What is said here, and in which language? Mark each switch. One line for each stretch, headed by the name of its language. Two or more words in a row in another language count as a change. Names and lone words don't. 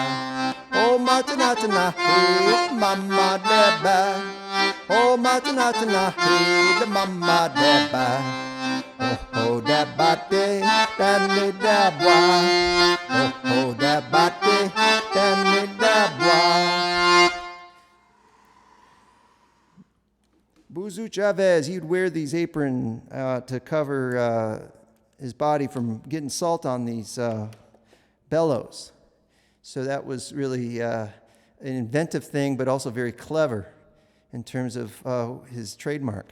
English: Oh matana hey the mama deba. Oh, matana, hey, the mama da ba. Oh, da ba de, da ne da bois. Oh, da ba de, da ne da bois. Boozoo Chavez, he'd wear these apron to cover his body from getting salt on these bellows. So that was really an inventive thing, but also very clever in terms of his trademark.